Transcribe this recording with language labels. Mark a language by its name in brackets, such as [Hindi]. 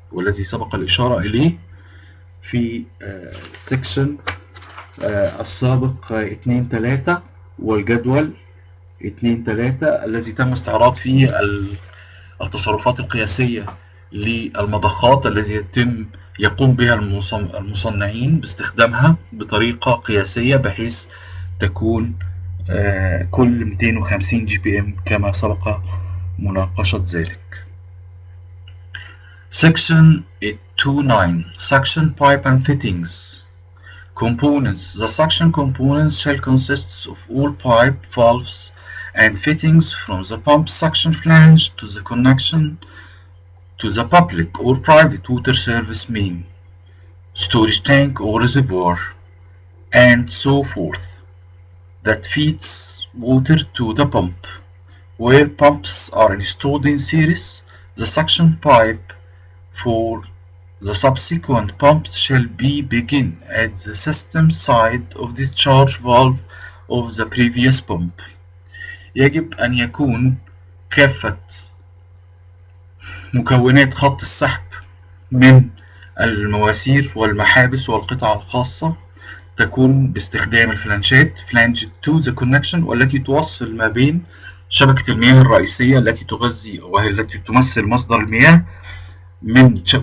[Arabic] والذي سبق الإشارة إليه في السكشن السابق 2-3 والجدول 2-3 الذي تم استعراض فيه التصرفات القياسية للمضخات التي يقوم بها المصنعين باستخدامها بطريقة قياسية بحيث تكون كل 250 جي بي ام كما سبق مناقشة ذلك. [English] Section 2.9 Suction pipe and fittings. Components. The suction components shall consist of all pipe, valves, and fittings from the pump suction flange to the connection to the public or private water service main, storage tank or reservoir, and so forth, that feeds water to the pump. Where pumps are installed in series, the suction pipe for the subsequent pumps shall be begin at the system side of discharge valve of the previous pump. [Arabic] يجب أن يكون كافة مكونات خط السحب من المواسير والمحابس والقطع الخاصة تكون باستخدام الفلانشات [English] flange to the connection [Arabic] والتي توصل ما بين شبكة المياه الرئيسية التي تغذي وهي التي تمثل مصدر المياه من